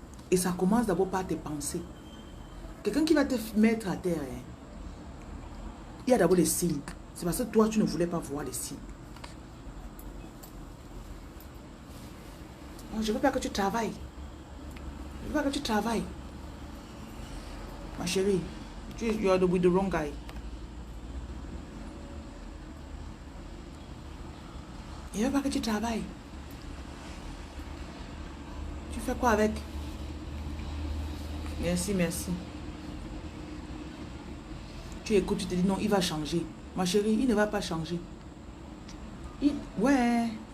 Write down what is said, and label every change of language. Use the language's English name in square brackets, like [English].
[French] Et ça commence d'abord par tes pensées. Quelqu'un qui va te mettre à terre, hein, il y a d'abord les signes. C'est parce que toi, tu ne voulais pas voir les signes. Non, je ne veux pas que tu travailles. Je ne veux pas que tu travailles. [English] Ma chérie, you are with the wrong guy. [French] Je ne veux pas que tu travailles. Tu fais quoi avec? Merci, merci. Tu écoutes, tu te dis non, il va changer. Ma chérie, il ne va pas changer. Ouais.